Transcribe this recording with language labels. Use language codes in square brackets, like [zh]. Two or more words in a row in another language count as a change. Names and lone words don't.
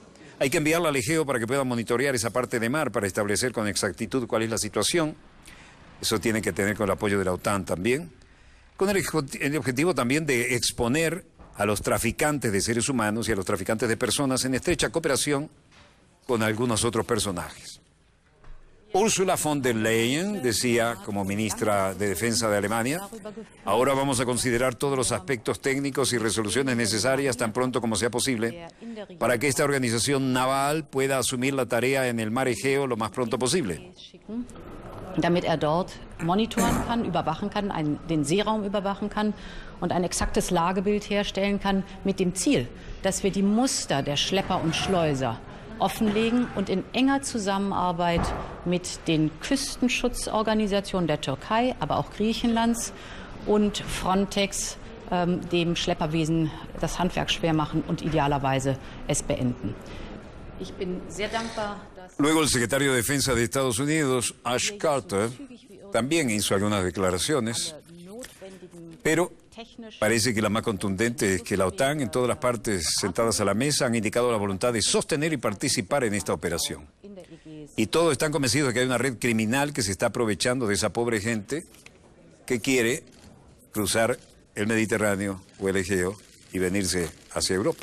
[es] Hay que enviarla al Egeo para que pueda monitorear esa parte de mar para establecer con exactitud cuál es la situación. Eso tiene que tener con el apoyo de la OTAN también, con el objetivo también de exponer a los traficantes de seres humanos y a los traficantes de personas en estrecha cooperación con algunos otros personajes. Ursula von der Leyen decía, como ministra de Defensa de Alemania, ahora vamos a considerar todos los aspectos técnicos y resoluciones necesarias tan pronto como sea posible para que esta organización naval pueda asumir la tarea en el mar Egeo lo más pronto posible. [de] Damit dort monitoren kann, überwachen kann, den Seeraum überwachen kann und ein exaktes Lagebild herstellen kann mit dem Ziel, dass wir die Muster der Schlepper und Schleuser offenlegen und in enger Zusammenarbeit mit den Küstenschutzorganisationen der Türkei, aber auch Griechenlands und Frontex dem Schlepperwesen das Handwerk schwer machen und idealerweise es beenden. Ich bin sehr dankbar, dass [es] Luego el secretario de Defensa de Estados Unidos, Ash Carter, también hizo algunas declaraciones, pero parece que la más contundente es que la OTAN, en todas las partes sentadas a la mesa, han indicado la voluntad de sostener y participar en esta operación. Y todos están convencidos de que hay una red criminal que se está aprovechando de esa pobre gente que quiere cruzar el Mediterráneo o el Egeo y venirse hacia Europa.